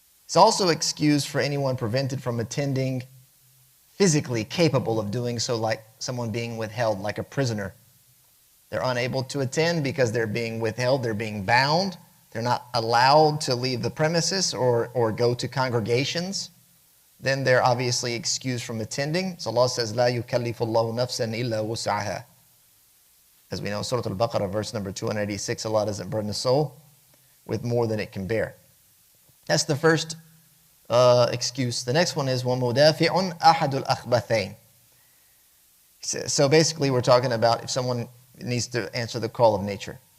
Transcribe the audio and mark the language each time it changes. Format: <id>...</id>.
<en>It's also excused for anyone prevented from attending physically capable of doing so, like someone being withheld, like a prisoner. They're unable to attend because they're being withheld, they're being bound, they're not allowed to leave the premises or go to congregations, then they're obviously excused from attending. So Allah says,</en> <ar>لا يكلف الله نفسا إلا وسعها.</ar> <en>As we know, Surah Al-Baqarah, verse number 286, Allah doesn't burden a soul with more than it can bear. That's the first excuse. The next one is</en> <ar>وَمُدَافِعٌ أَحَدُ الْأَخْبَثَيْنِ.</ar> <en>So basically we're talking about if someone needs to answer the call of nature.</en>